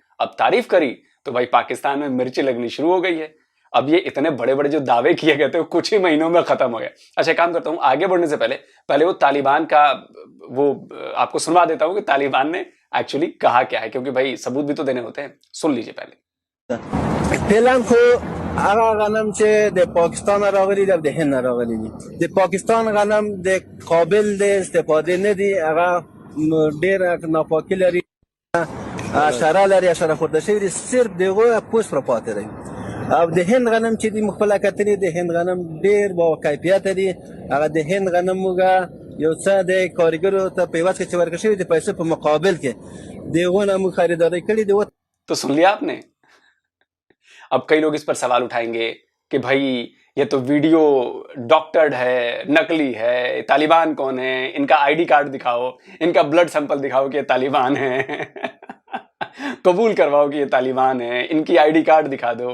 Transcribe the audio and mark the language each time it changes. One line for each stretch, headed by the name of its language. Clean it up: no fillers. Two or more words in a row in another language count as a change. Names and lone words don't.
Hindi: अब तारीफ करी तो भाई पाकिस्तान में मिर्ची लगनी शुरू हो गई है। अब ये इतने बड़े बड़े जो दावे किए गए थे वो कुछ ही महीनों में खत्म हो गए। अच्छा, काम करता हूं, आगे बढ़ने से पहले वो तालिबान का वो आपको सुनवा देता हूं कि तालिबान ने एक्चुअली कहा क्या है, क्योंकि भाई सबूत भी तो देने होते हैं। सुन लीजिए पहले।
Pashto: فعلا خو هغه غنم چې د پاکستان راغلي د هند راغلي دي، د پاکستان غنم د قابل د استفاده نه دي، هغه ډیر ناپاکي لري، حشره لري، حشره خورده شوی دي، صرف دغه پوست را پاتې دی. او د هند غنم چې دی مخبله کتنې د هند غنم ډیر با کیفیت دي، هغه د هند غنم موږ یو څه د کارګرو ته په واسطه چې ورکړل شوی د پیسې په مقابل کې دغه نمو خریداري کړي دي.
Hindi: तो सुन लिया आपने। अब कई लोग इस पर सवाल उठाएंगे कि भाई ये तो वीडियो डॉक्टर्ड है, नकली है, तालिबान कौन है, इनका
English: ID card
Hindi: दिखाओ, इनका
English: blood sample
Hindi: दिखाओ कि ये तालिबान है कबूल करवाओ कि ये तालिबान है, इनकी
English: ID card
Hindi: दिखा दो।